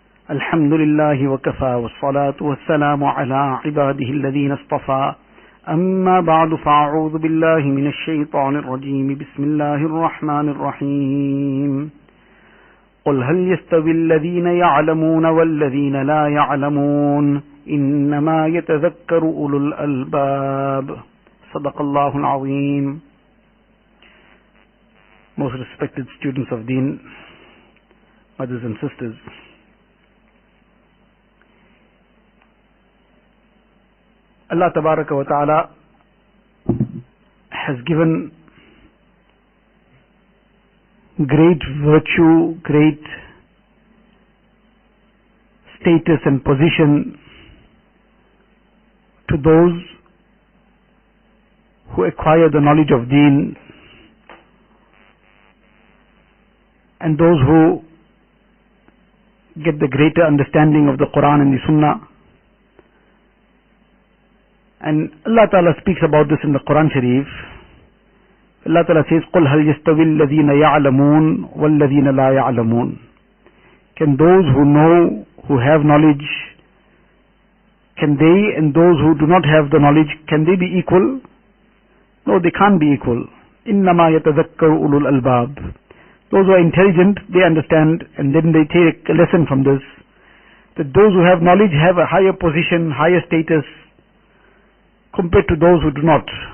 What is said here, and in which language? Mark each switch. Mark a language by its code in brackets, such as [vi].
[ar] الحمد لله وكفى والصلاة والسلام على عباده الذين اصطفى أما بعد فأعوذ بالله من الشيطان الرجيم بسم الله الرحمن الرحيم قل هل يستوي الذين يعلمون والذين لا يعلمون إنما يتذكر أولو الألباب صدق الله العظيم. [en] Most respected students of Deen, mothers and sisters, Allah Tabaraka wa Ta'ala has given great virtue, great status and position to those who acquire the knowledge of Deen and those who get the greater understanding of the Quran and the Sunnah. And Allah Ta'ala speaks about this in the Quran Sharif. Allah Ta'ala says, [ar] قُلْ هَلْ يَسْتَوِي الَّذِينَ يَعْلَمُونَ وَالَّذِينَ لَا يَعْلَمُونَ. [en] Can those who know, who have knowledge, can they and those who do not have the knowledge, can they be equal? No, they can't be equal. [ar] إِنَّمَا يَتَذَكَّرُ أُولُو الْأَلْبَابِ. [en] Those who are intelligent, they understand, and then they take a lesson from this, that those who have knowledge have a higher position, higher status, compared to those who do not.